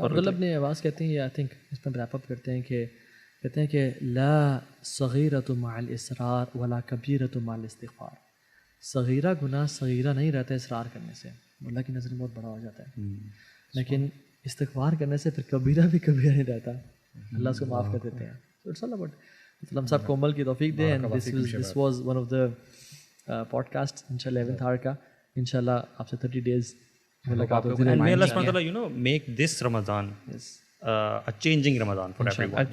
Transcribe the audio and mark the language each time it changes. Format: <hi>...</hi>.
<ur>اور مطلب اپنے آواز کہتے ہیں,</ur> <en>I think</en> <ur>اس پہ ریپ اپ کرتے ہیں کہ کہتے ہیں کہ</ur> <ar>لا صغیرۃ مع الاصرار ولا کبیرۃ مع الاستغفار.</ar> <ur>صغیرہ گناہ صغیرہ نہیں رہتا اصرار کرنے سے, اللہ کی نظر میں بہت بڑا ہو جاتا ہے, لیکن استغفار کرنے سے پھر کبیرہ بھی کبیرہ نہیں رہتا, اللہ اس کو معاف کر دیتے ہیں.</ur> <en>So it's all about</en> <ur>ہم سب کو عمل کی توفیق دے.</ur> <en>And this was one of the podcasts انشاءاللہ 11th hour کا.</en> <ur>انشاءاللہ آپ سے 30 days ملاقات ہوتی ہے.</ur> <en>May Allah subhanahu wa ta'ala, you know, make this Ramadan a changing Ramadan for everyone.</en>